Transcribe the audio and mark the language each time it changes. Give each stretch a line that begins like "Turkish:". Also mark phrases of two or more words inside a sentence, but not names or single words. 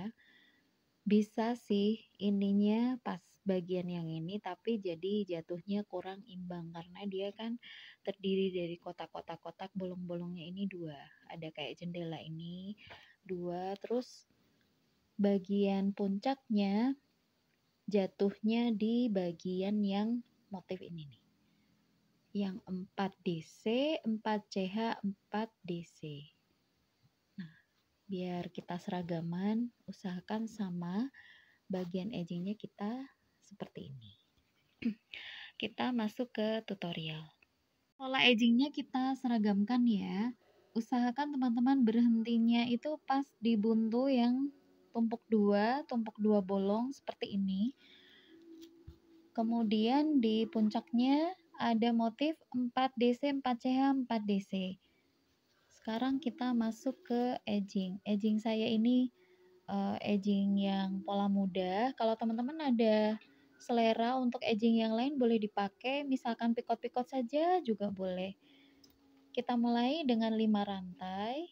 Indonesian: Bisa sih ininya pas bagian yang ini, tapi jadi jatuhnya kurang imbang karena dia kan terdiri dari kotak-kotak bolong-bolongnya ini 2. Ada kayak jendela ini 2, terus bagian puncaknya jatuhnya di bagian yang motif ini nih. Yang 4DC, 4CH, 4DC. Nah, biar kita seragaman, usahakan sama bagian edgingnya kita seperti ini. Kita masuk ke tutorial. Pola edgingnya kita seragamkan ya. Usahakan teman-teman berhentinya itu pas di buntu yang tumpuk 2 bolong seperti ini. Kemudian di puncaknya ada motif 4DC, 4CH, 4DC. Sekarang kita masuk ke edging. Edging saya ini edging yang pola muda. Kalau teman-teman ada selera untuk edging yang lain boleh dipakai, misalkan pikot-pikot saja juga boleh. Kita mulai dengan 5 rantai.